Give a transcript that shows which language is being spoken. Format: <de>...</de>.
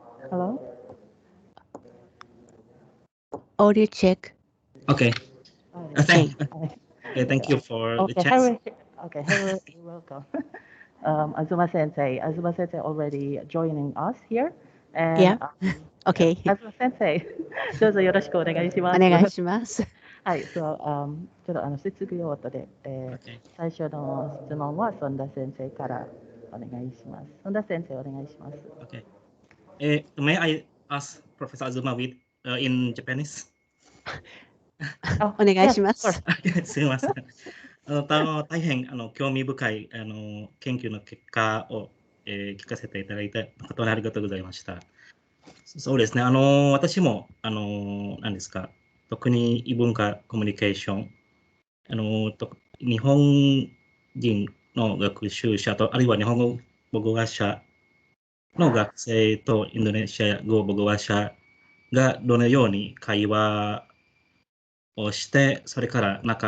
<en>Hello? Audio check. Okay. Okay. Thank you for the Okay, chance. Harry. Okay, Harry, you're welcome. Azuma Sensei. Azuma Sensei already joining us here. And, Yeah. Okay.</en> <ja>Azuma Sensei, どうぞよろしくお願いします。お願いします。はい、そう、ちょっと質疑応答で、</ja> <en>Okay.</en> <ja>最初の質問は孫田先生からお願いします。孫田先生お願いします。</ja> <en>Okay. May I ask Professor Azuma with in Japanese?</en> <ja>お願いします。すみません。大変興味深い研究の結果を、聞かせていただいて誠にありがとうございました。そうですね。私も何ですか、特に異文化コミュニケーション、日本人の学習者とあるいは日本語母語話者の学生とインドネシア語母語話者がどのように会話をして、それから</ja>